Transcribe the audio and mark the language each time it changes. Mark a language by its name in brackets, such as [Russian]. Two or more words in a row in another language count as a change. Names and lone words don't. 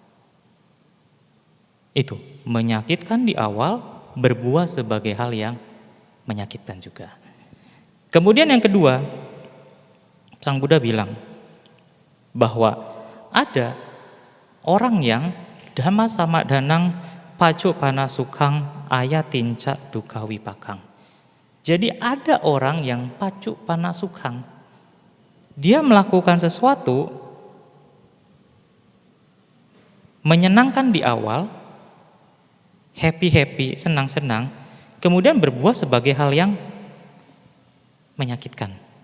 [Indonesian] Itu, menyakitkan di awal, berbuah sebagai hal yang menyakitkan juga. Kemudian yang kedua, Sang Buddha bilang bahwa ada orang yang [Pali] dhamma samadhanang pacu panasukang ayatinca duka wipakang. [Indonesian] Jadi ada orang yang [Pali] pacu panasukang. [Indonesian] Dia melakukan sesuatu menyenangkan di awal, happy, senang-senang, kemudian berbuah sebagai hal yang menyakitkan.